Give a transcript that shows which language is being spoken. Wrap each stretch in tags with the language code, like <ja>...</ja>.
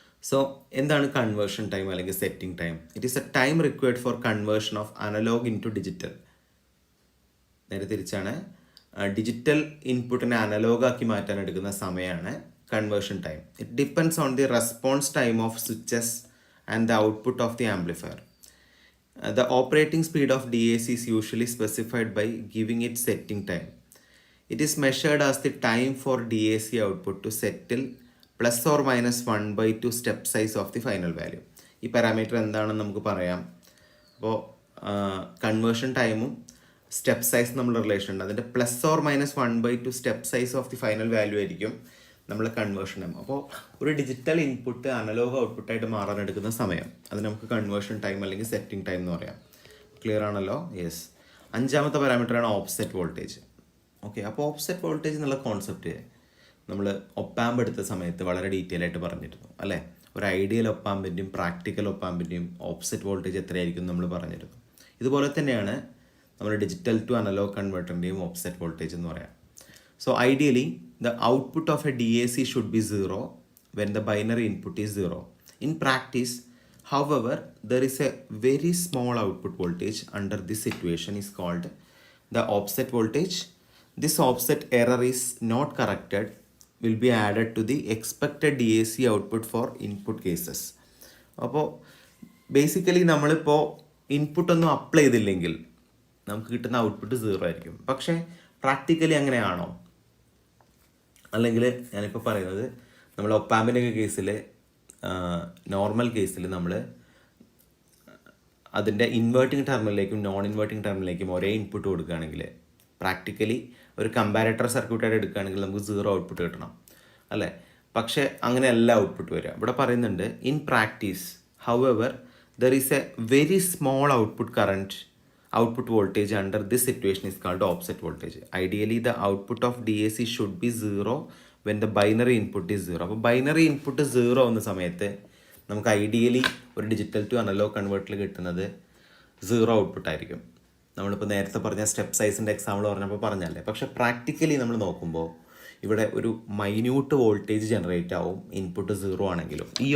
<ml>So എന്താണ് conversion time അല്ലെങ്കിൽ setting time?</ml> <en>It is a time required for conversion of analog in to digital.</en> <ml>നേരെ തിരിച്ചാണ്, digital ഇൻപുട്ടിനെ അനലോഗാക്കി മാറ്റാൻ എടുക്കുന്ന സമയമാണ് conversion time.</ml> <en>It depends on the response time of switches and the output of the amplifier. The operating speed of DAC is usually specified by giving it setting time. It is measured as the time for DAC output to settle plus or minus 1/2 step size of the final value.</en> <ml>ഈ parameter എന്താണെന്ന് നമുക്ക് പറയാം. അപ്പോൾ conversion ടൈമും step size നമ്മൾ relation ഉണ്ട്. അതിൻ്റെ</ml> <en>plus or minus 1/2 step size of the final value</en> <ml>ആയിരിക്കും നമ്മൾ കൺവേർഷൻ ടൈം. അപ്പോൾ ഒരു ഡിജിറ്റൽ ഇൻപുട്ട് അനലോഗ് ഔട്ട്പുട്ടായിട്ട് മാറാൻ എടുക്കുന്ന സമയം, അത് നമുക്ക് കൺവേർഷൻ ടൈം അല്ലെങ്കിൽ സെറ്റിംഗ് ടൈം എന്ന് പറയാം. ക്ലിയർ ആണല്ലോ? യെസ്. 5ാമത്തെ പാരാമീറ്ററാണ് ഓഫ്സെറ്റ് വോൾട്ടേജ്. ഓക്കെ, അപ്പോൾ ഓഫ്സെറ്റ് വോൾട്ടേജ് എന്നുള്ള കോൺസെപ്റ്റ് നമ്മൾ ഒപ്പാമ്പ് എടുത്ത സമയത്ത് വളരെ ഡീറ്റെയിൽ ആയിട്ട് പറഞ്ഞിരുന്നു അല്ലേ? ഒരു ഐഡിയൽ ഒപ്പാമ്പിൻ്റെയും പ്രാക്ടിക്കൽ ഒപ്പാമ്പിൻ്റെയും ഓഫ്സെറ്റ് വോൾട്ടേജ് എത്രയായിരിക്കും നമ്മൾ പറഞ്ഞിരുന്നു. ഇതുപോലെ തന്നെയാണ് നമ്മൾ digital to analogue കൺവേർട്ടറിൻ്റെയും offset voltage എന്ന് പറയാം.</ml> <en>So ideally, the output of a DAC should be 0 when the binary input is 0. In practice, however, there is a very small output voltage under this situation is called the offset voltage. This offset error is not corrected, will be added to the expected DAC output for input cases.</en> <ml>അപ്പോൾ basically നമ്മളിപ്പോൾ ഇൻപുട്ടൊന്നും apply ചെയ്തില്ലെങ്കിൽ നമുക്ക് കിട്ടുന്ന output 0 ആയിരിക്കും. പക്ഷേ practically അങ്ങനെയാണോ? അല്ലെങ്കിൽ ഞാനിപ്പോൾ പറയുന്നത് നമ്മൾ ഒപ്പാമ്പിൻ്റെ ഒക്കെ കേസിൽ, നോർമൽ കേസിൽ നമ്മൾ അതിൻ്റെ ഇൻവേർട്ടിംഗ് ടെർമിനലിലേക്കും നോൺ ഇൻവേർട്ടിംഗ് ടെർമിനലിലേക്കും ഒരേ ഇൻപുട്ട് കൊടുക്കുകയാണെങ്കിൽ, പ്രാക്ടിക്കലി ഒരു കമ്പാരറ്റർ സർക്യൂട്ടായിട്ട് എടുക്കുകയാണെങ്കിൽ നമുക്ക് 0 ഔട്ട്പുട്ട് കിട്ടണം അല്ലേ? പക്ഷേ അങ്ങനെയല്ല ഔട്ട്പുട്ട് വരിക. ഇവിടെ പറയുന്നുണ്ട്</ml> <en>In practice however there is a very small output voltage under this situation is called offset voltage. Ideally, the output of DAC should be 0 when the binary input is 0.</en> <ml>അപ്പോൾ binary input 0 എന്ന സമയത്ത് നമുക്ക് ideally ഒരു digital to analogue കൺവേർട്ടറിൽ കിട്ടുന്നത് 0 output ആയിരിക്കും. നമ്മളിപ്പോൾ നേരത്തെ പറഞ്ഞ സ്റ്റെപ്പ് സൈസിൻ്റെ എക്സാമ്പിൾ പറഞ്ഞപ്പോൾ പറഞ്ഞല്ലേ. പക്ഷേ പ്രാക്ടിക്കലി നമ്മൾ നോക്കുമ്പോൾ ഇവിടെ ഒരു മൈന്യൂട്ട് വോൾട്ടേജ് ജനറേറ്റ് ആവും ഇൻപുട്ട് 0 ആണെങ്കിലും.</ml>